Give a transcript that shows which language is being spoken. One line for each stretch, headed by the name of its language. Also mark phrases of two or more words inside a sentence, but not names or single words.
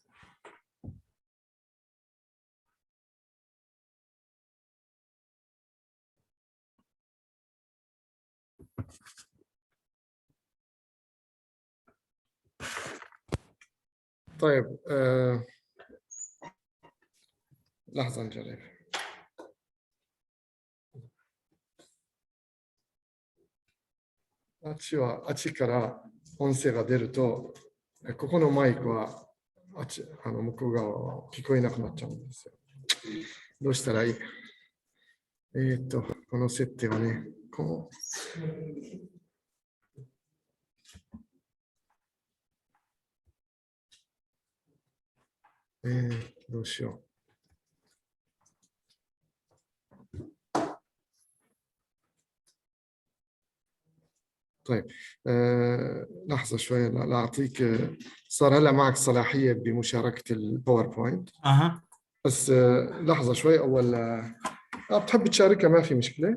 Arabic: طيب. لحظة نجرب.
Japanese: أتشكرا 音声が出ると、ここのマイクは向こう側は聞こえなくなっちゃうんですよ。どうしたらいい？この設定はね、どうしよう。طيب.
Arabic: لحظة شوية لا أعطيك. صار هلا معك صلاحية بمشاركة الباوربوينت. بس لحظة شوي. أول بتحب تشاركها ما في مشكلة.